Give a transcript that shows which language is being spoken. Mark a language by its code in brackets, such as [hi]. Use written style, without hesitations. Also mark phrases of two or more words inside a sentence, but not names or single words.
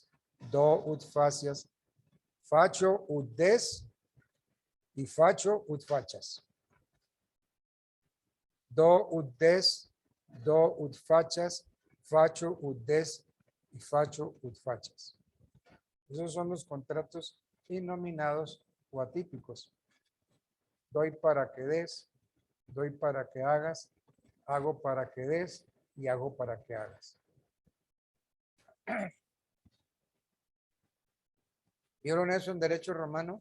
[la] Do ut facias. Facio ut des. Y facio ut fachas. Do ut des. Do ut fachas. Facio ut des. Y facio ut fachas. [es] Esos son los contratos innominados o atípicos. Doy para que des, doy para que hagas, hago para que des y hago para que hagas. ¿Vieron eso en derecho romano?